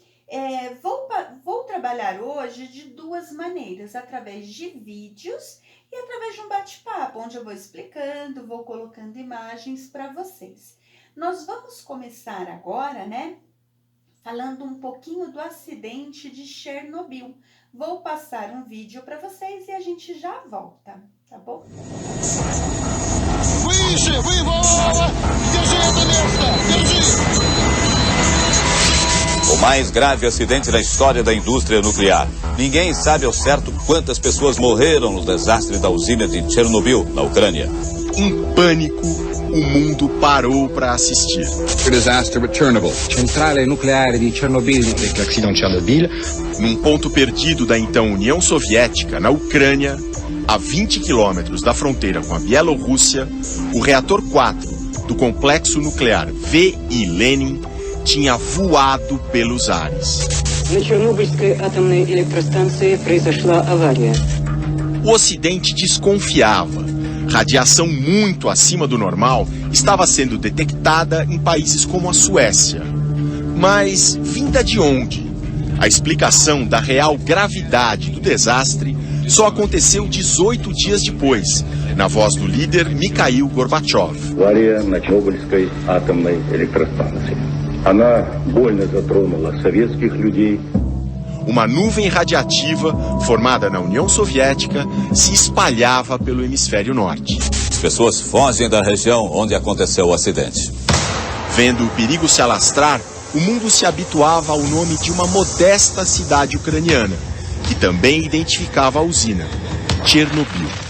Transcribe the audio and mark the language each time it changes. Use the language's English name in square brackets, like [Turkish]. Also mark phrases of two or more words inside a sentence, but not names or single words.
[Portuguese] Vou trabalhar hoje de 2 maneiras, através de vídeos e através de um bate-papo, onde eu vou explicando, vou colocando imagens para vocês. Nós vamos começar agora, né, falando um pouquinho do acidente de Chernobyl. Vou passar um vídeo para vocês e a gente já volta, tá bom? [Russian] Выше, вывод! Держи это место! Держи! [Portuguese] O mais grave acidente na história da indústria nuclear. Ninguém sabe ao certo quantas pessoas morreram no desastre da usina de Chernobyl, na Ucrânia. Em pânico, o mundo parou para assistir. O desastre de Chernobyl. [Italian] Centrale nucleare di Chernobyl. [French] L'accident de Chernobyl. [Portuguese] Num ponto perdido da então União Soviética, na Ucrânia, a 20 quilômetros da fronteira com a Bielorrússia, o reator 4 do complexo nuclear V.I. Lenin tinha voado pelos ares. [Russian] Na Chernobyl атомной электростанции произошла авария. [Portuguese] O Ocidente desconfiava. Radiação muito acima do normal estava sendo detectada em países como a Suécia. Mas vinda de onde? A explicação da real gravidade do desastre só aconteceu 18 dias depois, na voz do líder Mikhail Gorbachev. [Russian] Авария на Чернобыльской атомной электростанции. Она больно затронула советских людей. [Portuguese] Uma nuvem radiativa, formada na União Soviética, se espalhava pelo hemisfério norte. As pessoas fogem da região onde aconteceu o acidente. Vendo o perigo se alastrar, o mundo se habituava ao nome de uma modesta cidade ucraniana, que também identificava a usina, Chernobyl.